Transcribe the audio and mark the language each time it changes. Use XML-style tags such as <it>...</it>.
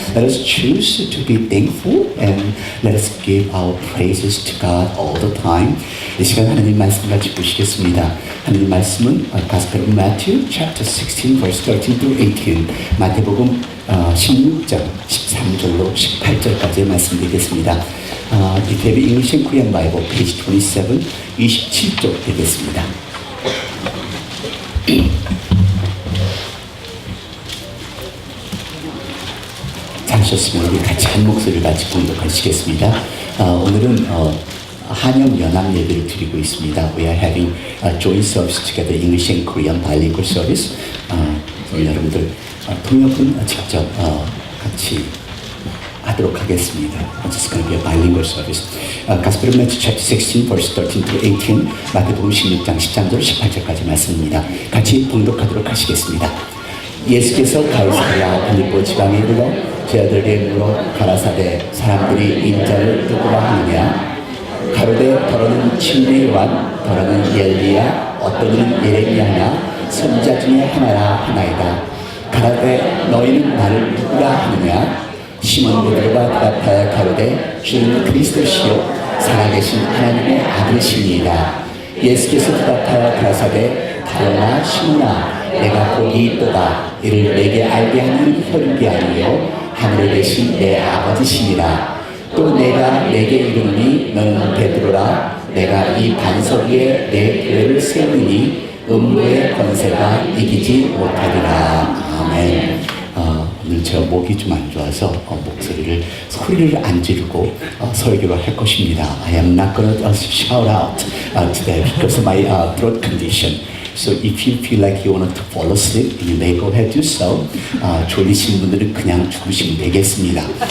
<en>Let us choose to be thankful and let us give our praises to God all the time.</en> <ko>이 시간 하나님 말씀 같이 보시겠습니다. 하나님 말씀은</ko> <en>Gospel of Matthew chapter 16 verse 13 through 18</en> <ko>마태복음 16장 13절로 18절까지의 말씀드리겠습니다.</ko> <en>If you have English and Korean Bible, page 27,</en> <ko>27쪽 되겠습니다. 잠시었으면 우리 같이 한 목소리를 같이 공독하시겠습니다. 오늘은 한영 연합 예배를 드리고 있습니다.</ko> <en>We are having a joint service together, English and Korean bilingual service.</en> <ko>여러분들 통역은 직접 같이 하도록 하겠습니다.</ko> <en>It's going to be a bilingual service. Gospel of Matthew chapter 16 verse 13 to 18</en> <ko>마태복음 16장 13절 18절까지 말씀입니다. 같이 봉독하도록 하시겠습니다. 예수께서 가이사랴 빌립보 지방에 이르러 제자들에게 물어 가라사대 사람들이 인자를 누구라 하느냐 가로되 더러는 친리 요한 더러는 엘리야 어떤 이는 예레미야냐 선지자 중에 하나라 하나이다. 가라되 너희는 나를 누구라 하느냐 시몬 베드로가 대답하여 가로되 주는 그리스도시요 살아계신 하나님의 아들이시니이다. 예수께서 대답하여 가라사대 가로나 시몬아 내가 복이 있도다. 이를 내게 알게 하는 혈육이 아니요 하늘에 계신 내 아버지시니라. 또 내가 내게 이르노니 너는 베드로라. 내가 이 반석 위에 내 교회를 세우니 음부의 권세가 이기지 못하리라. 아멘. 오늘 제가 목이 좀 안 좋아서 소리를 안 지르고 설교를 할 것입니다.</ko> <en>I am not going to shout out today because of my throat condition. So if you feel like you want to fall asleep, you may go ahead to do so.</en> <ko>졸리신 분들은 그냥 죽으시면 되겠습니다.</ko>